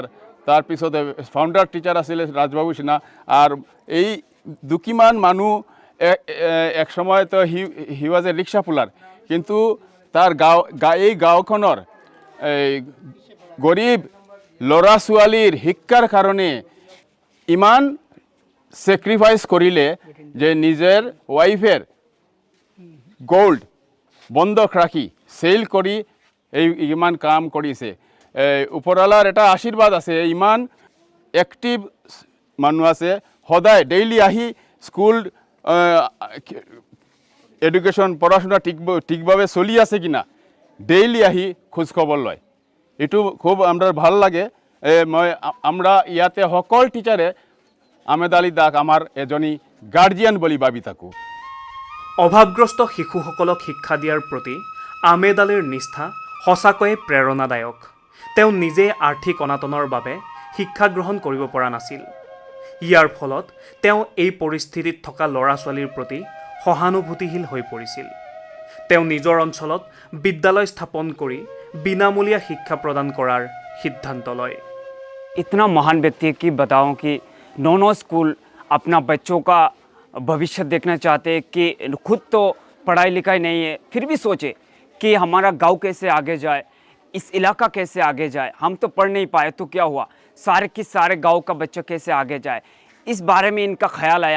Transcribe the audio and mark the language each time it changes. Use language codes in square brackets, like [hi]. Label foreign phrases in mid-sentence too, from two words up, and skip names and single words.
[as] তাৰপিছতে [en] founder teacher [as] আছিলে ৰাজবাবু সিনহা। আৰু এই দুকিমান মানুহ এক সময়ত [en] he was a rickshaw puller, [as] কিন্তু তাৰ এই গাঁওখনৰ গৰীব ল'ৰা ছোৱালীৰ শিক্ষাৰ কাৰণে ইমান ছেক্ৰিফাইচ কৰিলে যে নিজৰ ৱাইফেৰ গোল্ড বন্ধক ৰাখি চেল কৰি ইমান কাম কৰিছে। ওপৰৱালাৰ এটা আশীৰ্বাদ আছে, ইমান এক্টিভ মানুহ আছে, সদায় ডেইলি আহি [en] school education [as] পড়াশোনা ঠিকভাবে চলি আছে কিনা ডেইলি আহি খোঁজখবৰ লয়। এইটো খুব আমাৰ ভাল লাগে। আমরা ইয়াতে সকল টিচাৰে আহমেদ আলী দাক আমাৰ এজনী গাৰ্জিয়ান বুলি ভাবি থাকোঁ। অভাৱগ্ৰস্ত শিশুসকলক শিক্ষা দিয়াৰ প্ৰতি আহমেদ আলীৰ নিষ্ঠা সঁচাকৈয়ে প্ৰেৰণাদায়ক। তেওঁ নিজে আৰ্থিক অনাটনৰ বাবে শিক্ষা গ্ৰহণ কৰিব পৰা নাছিল। ইয়াৰ ফলত তেওঁ এই পৰিস্থিতিত থকা ল'ৰা ছোৱালীৰ প্ৰতি সহানুভূতিশীল হৈ পৰিছিল। তেওঁ নিজৰ অঞ্চলত বিদ্যালয় স্থাপন কৰি বিনামূলীয়া শিক্ষা প্ৰদান কৰাৰ সিদ্ধান্ত লয়। [hi] इतना महान व्यक्ति है कि बताऊं कि 9 स्कूल अपना बच्चों का भविष्य देखना चाहते हैं कि खुद तो पढ़ाई लिखाई नहीं है, फिर भी सोचे कि हमारा गांव कैसे आगे जाए, इस इलाका कैसे आगे जाए। हम तो पढ़ नहीं पाए तो क्या हुआ, सारे गांव का बच्चा कैसे आगे जाए, इस बारे में इनका ख्याल आया।